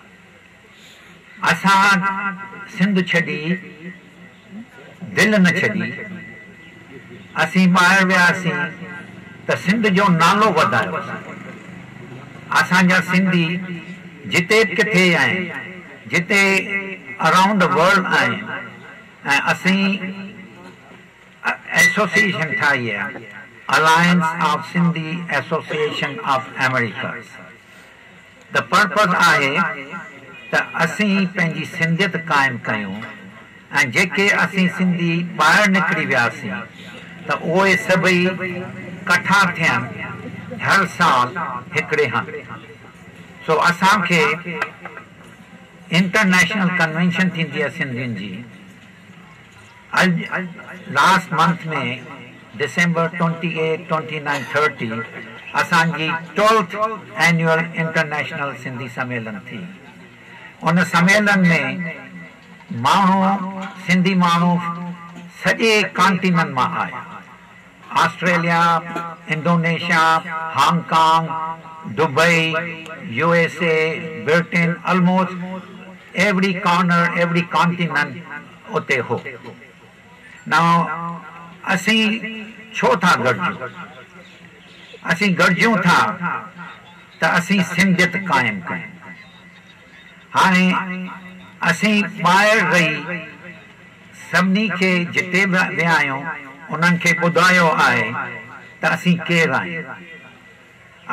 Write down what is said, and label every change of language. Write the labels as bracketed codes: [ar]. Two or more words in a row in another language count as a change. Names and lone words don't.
[sd] असां सिंध छॾी, दिलि न छॾी, असीं ॿाहिरि वियासीं त सिंध जो नालो वधायो। असांजा सिंधी जिते किथे आहिनि, जिते [en] around the world [sd] आहिनि, ऐं असीं एसोसिएशन ठाही आहे, अलायंस ऑफ सिंधी एसोसिएशन ऑफ अमेरिका। [en] the purpose [sd] आहे त असीं पंहिंजी सिंधियत क़ाइमु कयूं, ऐं जेके असीं सिंधी ॿाहिरि निकिरी वियासीं त उहे सभई कठा थियनि हर साल हिकिड़े हंधि। सो असांखे [en] international convention [sd] थींदी आहे सिंधियुनि जी। [en] last month [sd] में December 28, 29, 30 असांजी 12th [en] annual international [sd] सिंधी सम्मेलन थी। उन सम्मेलन में माण्हू, सिंधी माण्हू सॼे कॉन्टिनेंट मां आया, ऑस्ट्रेलिया, इंडोनेशिया, हांगकांग, दुबई, USA, ब्रिटेन, [en] almost every corner, every continent [sd] उते हो। नाउ असीं छो था गॾिजूं? असीं गॾिजूं था त असीं सिंधियत क़ाइमु कयूं। हाणे असीं ॿाहिरि रही सभिनी खे जिते बि विया आहियूं उन्हनि खे ॿुधायो आहे त असीं केरु आहियूं।